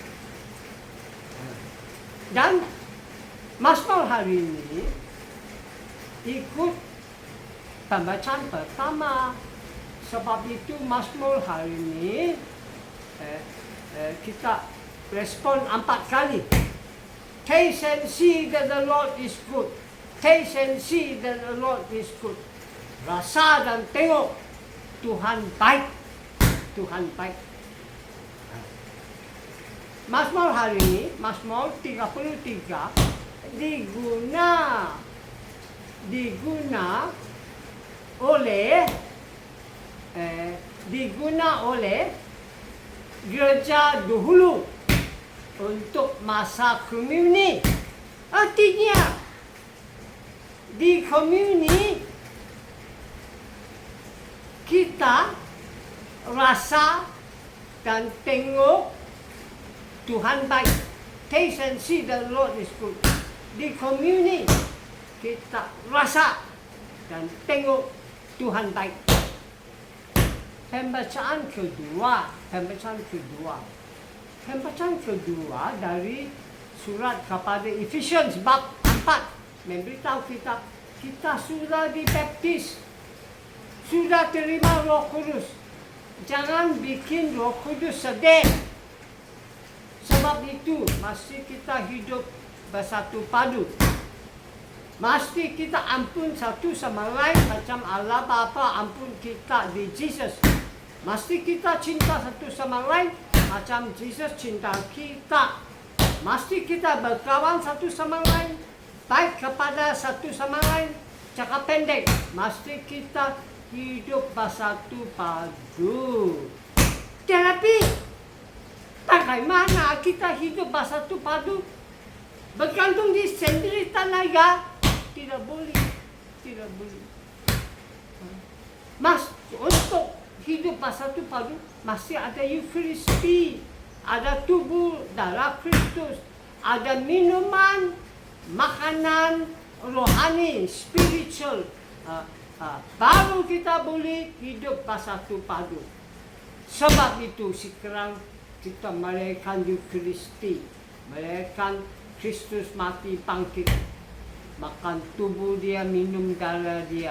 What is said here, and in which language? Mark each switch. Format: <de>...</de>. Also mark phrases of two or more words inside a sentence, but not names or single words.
<ms>Dan Mazmur hari ini ikut pembacaan pertama. Sebab itu Mazmur hari ini kita respon 4 kali.</ms> <en>Taste and see that the Lord is good. Taste and see that the Lord is good.</en> <ms>Rasa dan tengok Tuhan baik. Tuhan baik. Mazmur hari ini, Mazmur 33 diguna oleh gereja dahulu untuk masa komuni. Artinya di komuni kita rasa dan tengok Tuhan baik.</ms> <en>Taste and see the Lord is good.</en> <ms>Di komuni kita rasa dan tengok Tuhan baik. Pembacaan kedua dari surat kepada Ephesians bab 4 memberitahu kita sudah dibaptis, sudah terima Roh Kudus. Jangan bikin Roh Kudus sedih. Sebab itu mesti kita hidup bersatu padu. Mesti kita ampun satu sama lain macam Allah Bapa ampun kita di Jesus. Mesti kita cinta satu sama lain macam Jesus cinta kita. Mesti kita berkawan satu sama lain, baik kepada satu sama lain. Cakap pendek, mesti kita hidup bersatu padu. Tetapi bagaimana kita hidup bersatu padu? Bergantung di sendiri tenaga? Tidak boleh. Untuk hidup bersatu padu masih ada Eucharistia, ada tubuh darah Kristus, ada minuman, makanan rohani, spiritual. Baru kita boleh hidup bersatu padu. Sebab itu sekarang kita merayakan Eucharistia, merayakan Kristus mati bangkit, makan tubuh Dia, minum darah Dia.</ms>